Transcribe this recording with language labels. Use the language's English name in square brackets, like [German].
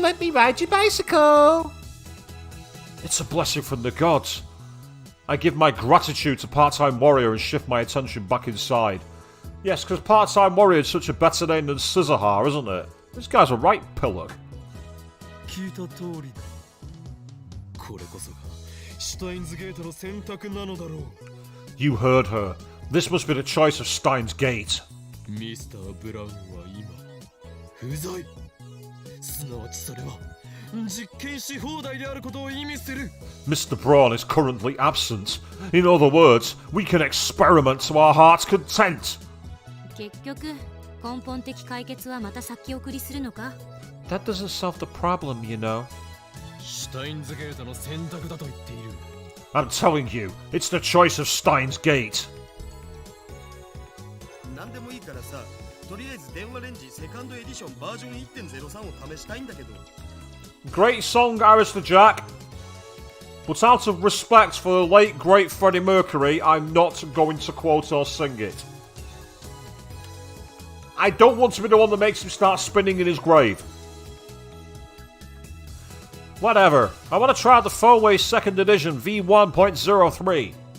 [English] Didn't let me ride your bicycle. It's a blessing from the gods. I give my gratitude to Part-Time Warrior and shift my attention back inside. Yes, because Part-Time Warrior is such a better name than Scissor, isn't it? This guy's a right pillock. [Japanese] 聞いた通りだ。これこそがシュタインズゲートの選択なのだろう。 [English] You heard her. This must be the choice of Steins Gate. [Japanese] ミスター・ブラウンは今不在。すなわちそれは実験し放題であることを意味する。 [English] Mr. Braun is currently absent. In other words, we can experiment to our heart's content. [Japanese] 結局根本的解決はまた先送りするのか。 [English] That doesn't solve the problem, you know. [Japanese] シュタインズゲートの選択だと言っている。 [English] I'm telling you, it's the choice of Steins Gate. [Japanese] 何でもいいからさ、とりあえず電話レンジセカンドエディションバージョン 1.03 を試したいんだけど。 [English] Great song, Arista Jack. But out of respect for the late, great Freddie Mercury, I'm not going to quote or sing it. I don't want to be the one that makes him start spinning in his grave. Whatever. I want to try the Fourway 2nd edition V1.03.